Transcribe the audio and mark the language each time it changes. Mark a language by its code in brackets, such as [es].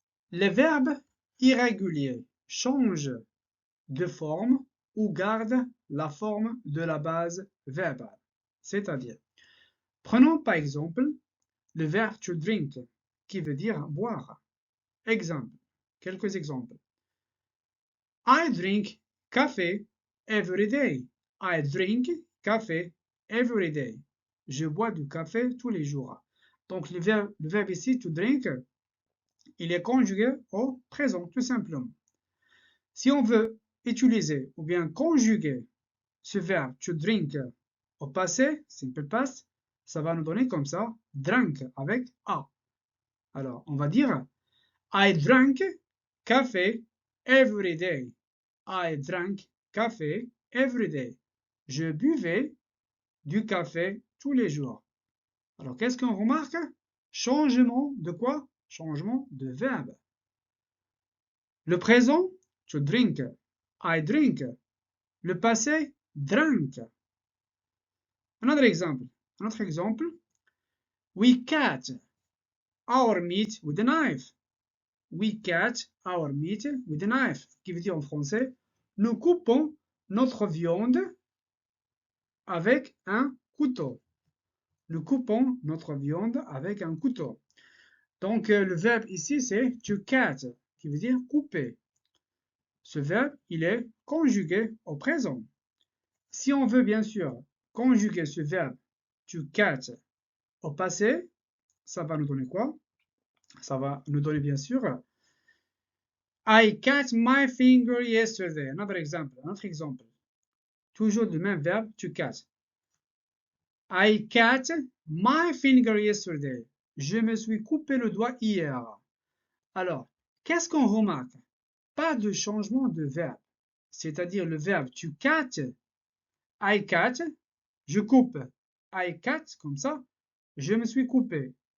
[fr] Les verbes irréguliers changent de forme ou gardent la forme de la base verbale. C'est-à-dire, prenons par exemple le verbe to drink, qui veut dire boire. Exemple, Quelques exemples. [en] I drink coffee every day. I drink coffee every day. [fr] Je bois du café tous les jours. Donc le verbe ici, to drink, il est conjugué au présent, tout simplement. Si on veut utiliser ou bien conjuguer ce verbe to drink au passé, simple past, ça va nous donner comme ça, drank avec A. Alors, on va dire [en] I drank coffee every day. I drank coffee every day. [fr] Je buvais du café tous les jours. Alors, qu'est-ce qu'on remarque? Changement de quoi? Changement de verbe. Le présent, to drink. [en] I drink. [fr] Le passé, drank. Un autre exemple. [en] We cut our meat with a knife. We cut our meat with a knife. [fr] Qui veut dire en français, nous coupons notre viande avec un couteau. Nous coupons notre viande avec un couteau. Donc, le verbe ici, c'est to cut, qui veut dire couper. Ce verbe, il est conjugué au présent. Si on veut, bien sûr, conjuguer ce verbe to cut au passé, ça va nous donner quoi? Ça va nous donner, bien sûr, [en] I cut my finger yesterday. [fr] Un autre exemple. Toujours le même verbe, to cut. [en] I cut my finger yesterday. [fr] Je me suis coupé le doigt hier. Alors, qu'est-ce qu'on remarque? Pas de changement de verbe. C'est-à-dire le verbe to cut. [en] I cut, [fr] je coupe. I cut, comme ça, je me suis coupé.